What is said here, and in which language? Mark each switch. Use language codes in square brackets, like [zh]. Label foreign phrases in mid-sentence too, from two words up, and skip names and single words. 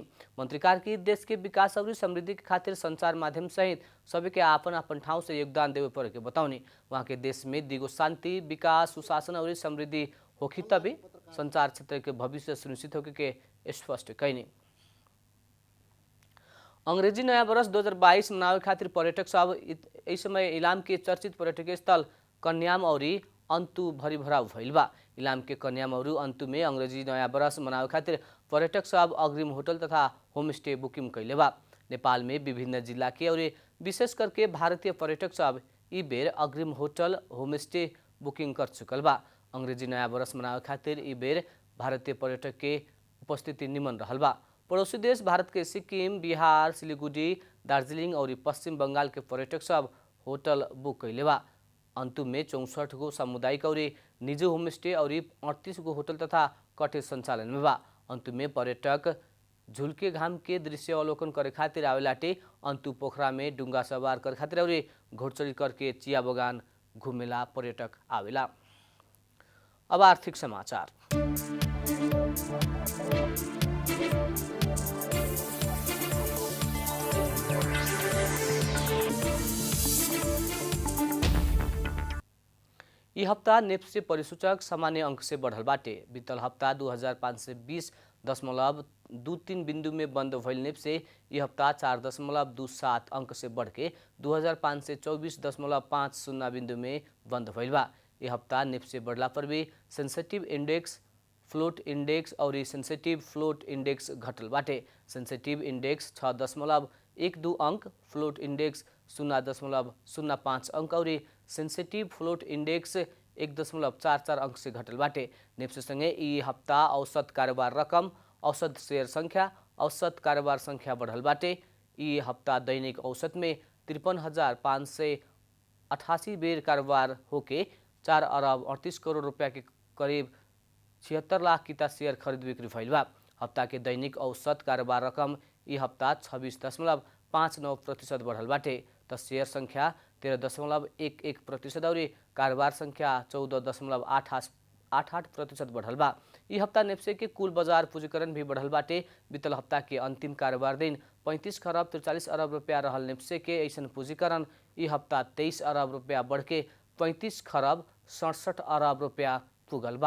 [bho] मंत्री कार्की देश के विकास और समृद्धि के खातिर संचार माध्यम सहित सभी के आपन आपन ठाउँ से योगदान देवे पड़े के बताउने। वहाँ के देश में दिगो शांति, विकास, सुशासन और समृद्धि होखी तभी संचार क्षेत्र के भविष्य सुनिश्चित होके के स्पष्ट कैनी। अंग्रेजी नया वर्ष 2022 मनावे खातिर पर्यटक सब इस समय इलाम के चर्चित पर्यटकीय स्थल कन्याम और अंतु भरी भराव भइल बा। इलाम के कन्याम और अंतु में अंग्रेजी नया वर्ष मनावे खातिर पर्यटक सब अग्रिम होटल तथा [en] home stay booking [bho] कैले बा। नेपाल में विभिन्न जिला के और विशेष करके भारतीय पर्यटक सब ई बेर अग्रिम [en] hotel home stay booking [bho] कर चुकल बा। अंग्रेजी नया वर्ष मनावे खातिर ई बेर भारतीय पर्यटक के उपस्थिति निमन रहल बा। पड़ोसी देश भारत के सिक्किम, बिहार, सिलीगुड़ी, दार्जिलिङ और पश्चिम बंगाल के पर्यटक सब होटल बुक कैले बा। अंतु में 64 गो सामुदायिक और निजी होम स्टे और 38 गो होटल तथा कटेज संचालन में बा। अंतु में पर्यटक झुलके घाम के दृश्य अवलोकन करे खातिर आवेलाटे अंतु पोखरा में डुंगा सवार करे खातिर और घोड़चढ़ी करके चिया बगान घूमेला पर्यटक आवेला। अब आर्थिक समाचार। यी हप्ता नेप्से परिसूचक सामान्य अंक से बढ़ल बाटे। बीतल हप्ता 2520.23 बिंदु में बंद भइल नेप्से यी हप्ता 4.27 अंक से बढ़ के 2524.50 बिंदु में बंद भइल बा। यी हप्ता नेप्से बढ़ला पर भी सेंसिटिव इंडेक्स, फ्लोट इंडेक्स और सेंसिटिव फ्लोट इंडेक्स घटल बाटे। सेंसिटिव इंडेक्स 6.12 अंक, फ्लोट इंडेक्स 0.05 अंक और सेंसिटिव फ्लोट इंडेक्स 1.44 अंक से घटल बाटे। नेप्से संगे यी हप्ता औसत कारोबार रकम, औसत शेयर संख्या, औसत कारोबार संख्या बढ़ल बाटे। यी हप्ता दैनिक औसत में 53,588 बेर कारोबार होके 4 अरब 38 करोड़ रुपया के करीब 76 लाख किता शेयर खरीद बिक्री भइल बा। हप्ता के दैनिक औसत कारोबार रकम यी हप्ता 26.59% बढ़ल बाटे। त शेयर संख्या 13.11% और कारोबार संख्या 14.88% बढ़ल बा। ई हफ्ता नेप्से के कुल बाजार पूंजीकरण भी बढ़ल बाटे। बीतल हफ्ता के अंतिम कारोबार दिन 35 खरब 43 अरब रुपया रहल नेप्से के ऐसन पूंजीकरण ई हफ्ता 23 अरब रुपया बढ़ के 35 खरब 67 अरब रुपया पुगल बा।